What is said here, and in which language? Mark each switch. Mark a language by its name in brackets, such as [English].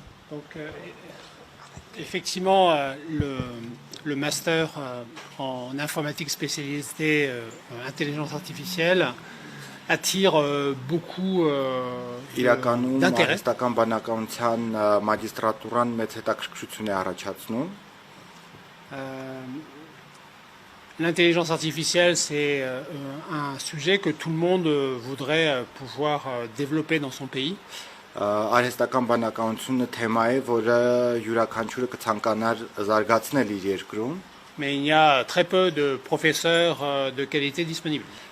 [French] Donc, effectivement, le master en informatique spécialisée intelligence artificielle attire beaucoup d'intérêt. [Armenian] Իրականում բանականության մագիստրատուրան մեծ հետաքրքրություն է առաջացնում։ [French] L'intelligence artificielle, c'est un sujet que tout le monde voudrait pouvoir développer dans son pays. [Armenian] Արհեստական բանականությունը թեմա է, որը յուրաքանչյուրը կցանկանար զարգացնել իր երկրում, [French] mais il y a très peu de professeurs de qualité disponibles.